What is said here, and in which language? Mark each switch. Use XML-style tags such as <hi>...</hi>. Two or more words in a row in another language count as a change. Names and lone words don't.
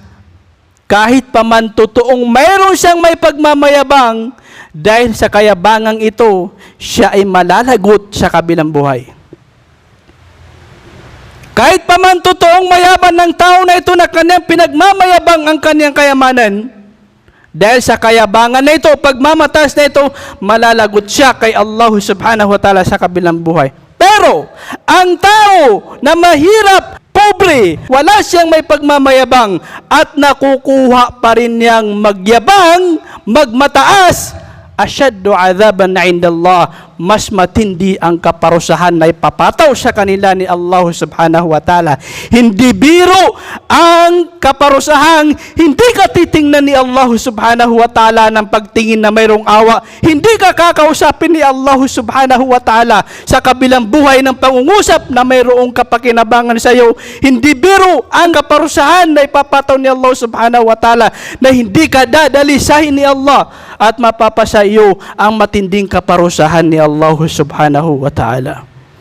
<tl>Kahit pa man totoong mayroon siyang may pagmamayabang, dahil sa kayabangang ito, siya ay malalagot sa kabilang buhay. Kahit pa man totoong mayaban ng tao na ito na kanyang pinagmamayabang ang kanyang kayamanan, dahil sa kayabangan na ito, pagmamataas na ito, malalagot siya kay</tl> <ar>الله سبحانه وتعالى</ar> <tl>sa kabilang buhay. Pero, ang tao na mahirap, pobre, wala siyang may pagmamayabang at nakukuha pa rin niyang magyabang, magmataas,</tl> <ar>أشد عذابا عند الله,</ar> <tl>mas matindi ang kaparusahan na ipapataw sa kanila ni</tl> <ar>الله سبحانه وتعالى.</ar> <tl>Hindi biro ang kaparusahan, hindi ka titingnan ni</tl> <ar>الله سبحانه وتعالى</ar> <tl>ng pagtingin na mayroong awa. Hindi ka kakausapin ni</tl> <ar>الله سبحانه وتعالى</ar> <tl>sa kabilang buhay ng pangungusap na mayroong kapakinabangan sa iyo. Hindi biro ang kaparusahan na ipapataw ni</tl> <ar>الله سبحانه وتعالى</ar> <tl>na hindi ka dadalisahin ni Allah at mapapasa iyo ang matinding kaparusahan ni</tl> <ar>الله سبحانه وتعالى.</ar>